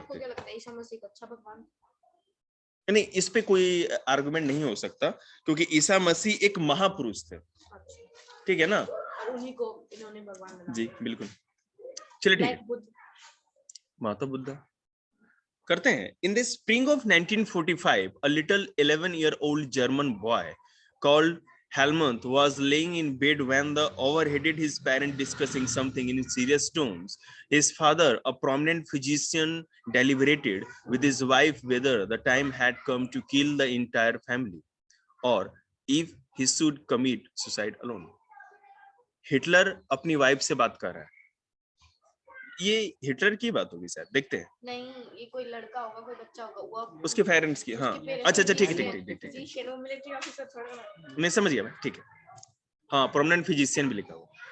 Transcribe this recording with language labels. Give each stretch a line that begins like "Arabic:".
Hindi: आपको क्या लगता है ईसा मसीह का अच्छा भगवान? नहीं, इस पे कोई आर्गुमेंट नहीं हो सकता, क्योंकि ईसा मसीह एक महापुरुष थे, ठीक है ना, और उन्हीं को इन्होंने भगवान बना जी बिल्कुल। चलिए ठीक है, माता बुद्धा करते हैं।
English: In the spring of 1945, a little 11-year-old German boy called Helmut was laying in bed when the overheard his parent discussing something in serious tones. His father, a prominent physician, deliberated with his wife whether the time had come to kill the entire family or if he should commit suicide alone.
Hindi: Hitler अपनी wife से बात कर रहा है। ये Hitler की बात होगी शायद, देखते हैं। नहीं, ये कोई लड़का होगा, कोई बच्चा होगा, वो उसके पेरेंट्स की, हाँ, अच्छा अच्छा, ठीक है ठीक ठीक ठीक ठीक,
English: shallow military officer थोड़ा
Hindi: मैं समझ गया मैं, ठीक है, हाँ, प्रोमिनेंट फिजिशियन भी लिखा हुआ।